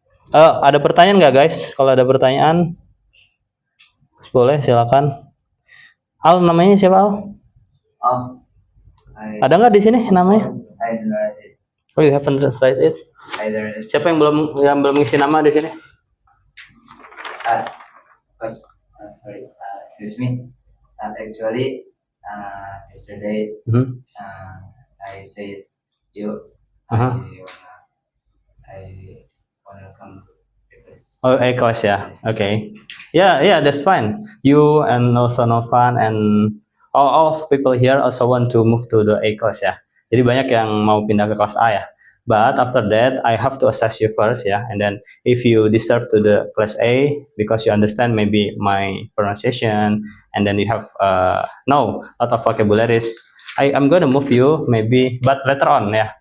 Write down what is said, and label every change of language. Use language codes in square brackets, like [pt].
[id] Ada pertanyaan nggak guys? Kalau ada pertanyaan, boleh silakan. Al, namanya siapa Al? Ada nggak di sini namanya? [en] I don't write it. Oh, you haven't write it. Siapa yang belum ngisi nama di sini? Sorry, excuse me. Actually, yesterday I said you. I wanna come to the class. Oh, A-class ya. Okay. Yeah, that's fine. You and also Novan and all of people here also want to move to the A-class ya. [id] Jadi banyak yang mau pindah ke kelas A ya. [en] But after that, I have to assess you first ya. And then if you deserve to the class A because you understand maybe my pronunciation, and then you have know a lot of vocabularies, I'm gonna move you maybe, but later on ya.